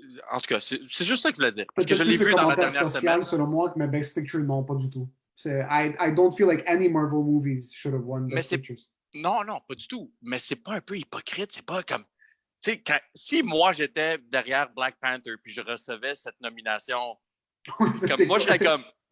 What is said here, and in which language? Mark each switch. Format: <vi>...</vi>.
<fr>En tout cas, c'est juste ça que je voulais dire. Parce que je l'ai vu dans la dernière semaine. Selon moi, mais Best Picture, non, pas du tout.</fr> <en>I don't feel like any Marvel movies should have won Best Pictures.</en> <fr>Non, pas du tout. Mais c'est pas un peu hypocrite. C'est pas comme... Tu sais, si moi, j'étais derrière Black Panther puis je recevais cette nomination, comme moi, je serais comme...</fr>